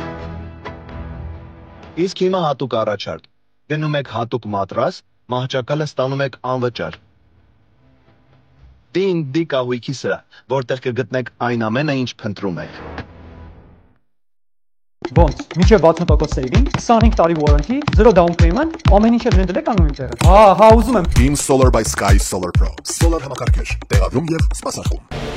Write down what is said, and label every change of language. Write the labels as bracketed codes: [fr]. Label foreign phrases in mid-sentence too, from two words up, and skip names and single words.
[hy] Իսկ հիմա հատուկ առաջարկ։ Գնում եք հատուկ մատրաս, մահճակալը ստանում եք անվճար։ D&D կահույքի սրահ, որտեղ կգտնեք այն ամենը, ինչ փնտրում եք։ Ոնց, մինչև [en] 60% saving, 25 տարի warranty, 0 down payment, [hy] ամեն ինչը դրել եք անում իմ տեղը։ Հա, ուզում եմ։ Beam Solar by Sky Solar Pro, Solar համակարգեր, տեղադրում եւ սպասարկում։